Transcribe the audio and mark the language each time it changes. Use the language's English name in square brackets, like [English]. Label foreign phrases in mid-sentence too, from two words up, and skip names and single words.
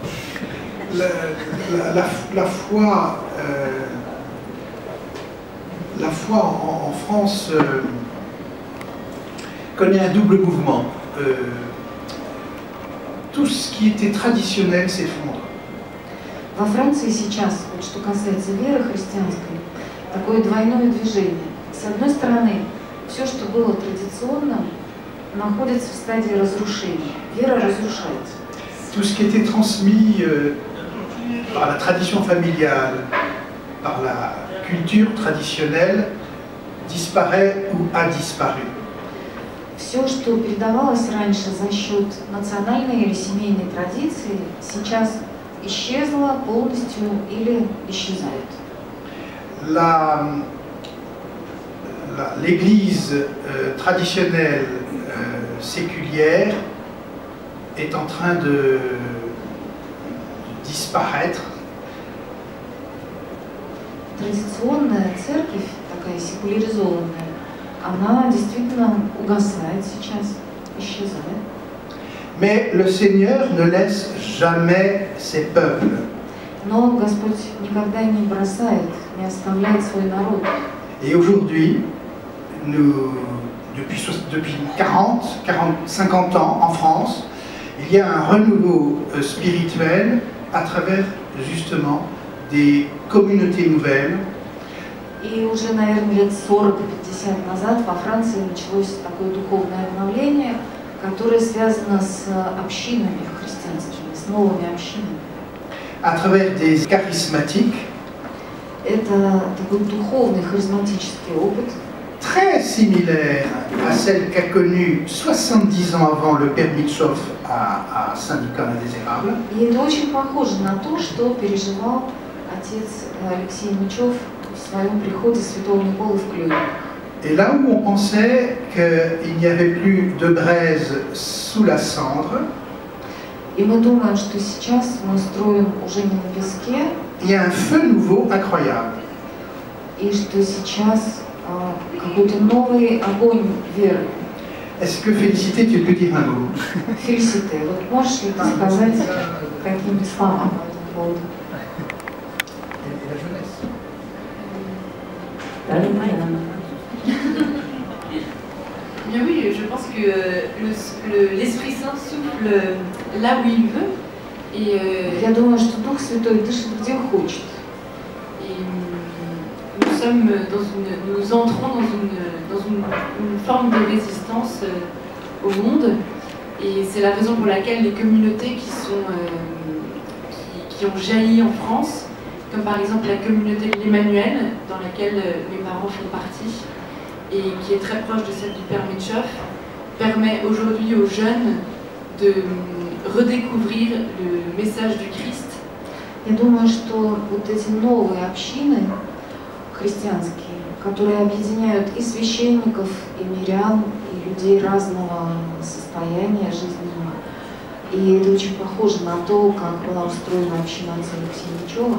[French] La foi en France connaît un double mouvement. Tout ce qui était traditionnel s'effondre. [Russian] Во Франции сейчас, вот что касается веры христианской, такое двойное движение. С одной стороны, все, что было традиционным, находится в стадии разрушения. Вера разрушается. [French] Tout ce qui était transmis par la tradition familiale, par la culture traditionnelle, disparaît ou a disparu. [Russian] Все, что передавалось раньше за счет национальной или семейной традиции, сейчас исчезло полностью или исчезает. [French] L'église traditionnelle séculière est en train de disparaître. [Russian] Традиционная церковь, такая секуляризованная, она действительно угасает сейчас, исчезает. [French] Mais le Seigneur ne laisse jamais ses peuples. [Russian] Но Господь никогда не бросает, не оставляет свой народ. [French] Et aujourd'hui, depuis 50 ans en France, il y a un renouveau spirituel à travers justement des communautés nouvelles. [Russian] И уже, наверное, лет 40-50 назад во Франции началось такое духовное обновление, которое связано с общинами христианскими, с новыми общинами. [French] À travers des charismatiques. [Russian] Это такой духовный, харизматический опыт. [French] Très similaire à celle qu'a connue 70 ans avant le père Mitchoff à Syndicat Indésirable. [Russian] И это очень похоже на то, что переживал отец Алексей Мичев в своем приходе святого Николы в Клюе. [French] Et là où on pensait qu'il n'y avait plus de braise sous la cendre, [Russian] И мы думаем, что сейчас мы строим уже не на песке, [French] il y a un feu nouveau incroyable. [Russian] и что сейчас какой-то новый огонь веры. [French] Est-ce que Félicité, tu peux dire un mot? [Russian] Фелисите, вот можешь ли ты сказать какие-нибудь слова по этому поводу? [French] Et la jeunesse. Bien oui, je pense que l'Esprit Saint souffle là où il veut. Et, [Russian] Я думаю, что Дух Святой дышит где хочет. [French] et nous entrons dans une forme de résistance au monde. Et c'est la raison pour laquelle les communautés qui ont jailli en France, comme par exemple la communauté de l'Emmanuel, dans laquelle mes parents font partie, et qui est très proche de celle du Père Mitchoff, permet aujourd'hui aux jeunes de redécouvrir le message du Christ. [Russian] Я думаю, что вот эти новые общины христианские, которые объединяют и священников, и мирян, и людей разного состояния жизненного, и это очень похоже на то, как была устроена община отца Алексея Мичева.